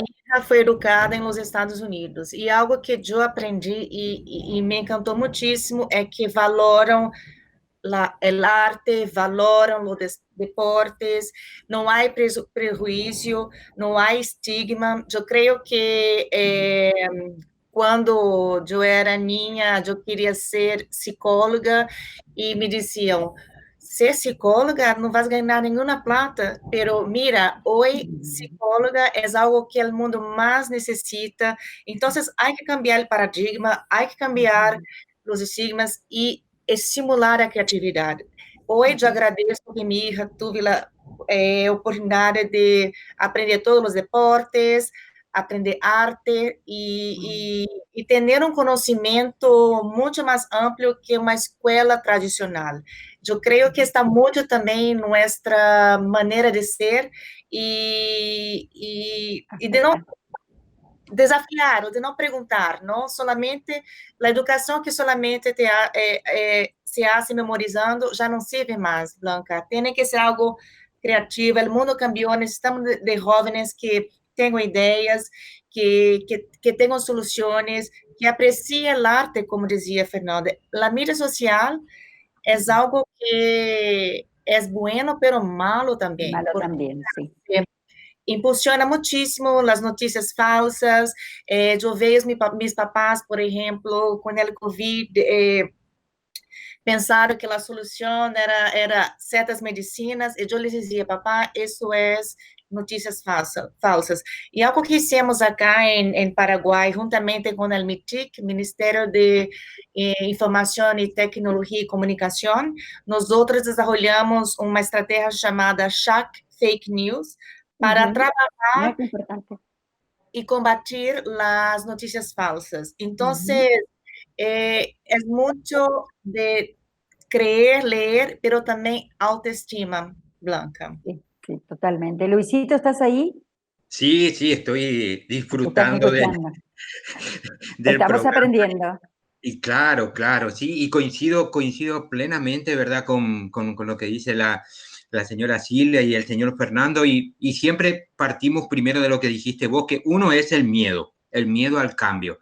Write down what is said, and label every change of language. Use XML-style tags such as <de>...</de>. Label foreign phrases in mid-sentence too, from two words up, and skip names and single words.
<pt>minha hija foi educada nos Estados Unidos. E algo que eu aprendi e me encantou muitíssimo é que valoram</pt> <es>el arte,</es> <pt>valoram os deportes, não há prejuízo, não há estigma. Eu creio que quando eu era niña, eu queria ser psicóloga e me diziam, ser psicóloga não vas ganhar nenhuma plata,</pt> <es>pero mira,</es> <pt>hoje psicóloga é algo que o mundo mais necessita, então há que cambiar o paradigma, há que cambiar os estigmas e estimular a criatividade. Hoje eu agradeço que minha hija teve a oportunidade de aprender todos os deportes, aprender arte e ter um conhecimento muito mais amplo que uma escola tradicional. Eu creio que está muito também nossa maneira de ser e de não desafiar ou de não perguntar, não solamente a educação que</pt> <es>solamente se hace</es> <pt>memorizando já não serve mais, Blanca. Tem que ser algo criativo. O mundo cambiou, necessitamos de jovens que tenham ideias, que tenham soluções, que apreciem a arte, como dizia Fernanda. A mídia social é algo que é</pt> <es>bueno, pero malo</es> <pt>também,</pt> <es>malo</es> <pt>porque</pt> <es>también, sí.</es> <pt>impulsiona muitíssimo as notícias falsas. Eu vejo meus papás, por exemplo, com o Covid, pensaram que a solução era certas medicinas, e eu lhes dizia, papá, isso é notícias falsas. E algo que</pt> <es>hicimos acá</es> <pt>em Paraguai, juntamente com o MITIC, Ministério de Informação e Tecnologia e Comunicação, nós outros desenvolvemos uma estratégia chamada Shack Fake News, para trabalhar</pt> <es>Qué importante.</es> <pt>e combater as notícias falsas. Então, é muito de</pt> <es>creer, leer, pero también</es> <pt>autoestima, Blanca.</pt> <es>Sí, sí, totalmente. Luisito, ¿estás ahí? Sí, sí, estoy ¿Te estás disfrutando escuchando? del Estamos programa. aprendiendo. Y claro, claro, sí, y coincido plenamente, ¿verdad?, con lo que dice la señora Silvia y el señor Fernando, y siempre partimos primero de lo que dijiste vos, que uno es el miedo al cambio.</es>